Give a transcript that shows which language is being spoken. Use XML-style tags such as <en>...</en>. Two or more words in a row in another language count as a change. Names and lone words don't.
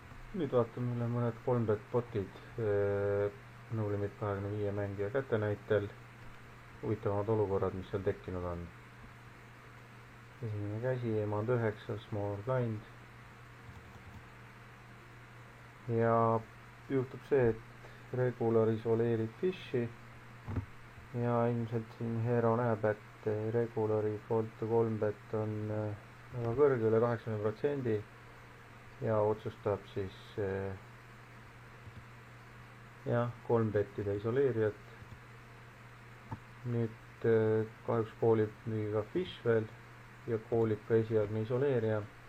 <et>Nüüd vaatame üle mõned 3-bet botid</et> <en>no limit</en> <et>25 mängija käte näitel. Huvitavamad olukorrad, mis seal tekkinud on. Esimene käsi, emand 9,</et> <en>small blind.</en> <et>Ja juhtub see, et regular isoleerib fishi. Ja ilmselt siin Hero näeb, et regulari</et> <en>fold to 3-bet</en> <et>on väga kõrge, üle 80%. Ja otsustab siis 3-bettida isoleerijat. Nüüd kahjuks koolib muidugi ka fish veel ja koolib ka esialgne isoleerija.</et>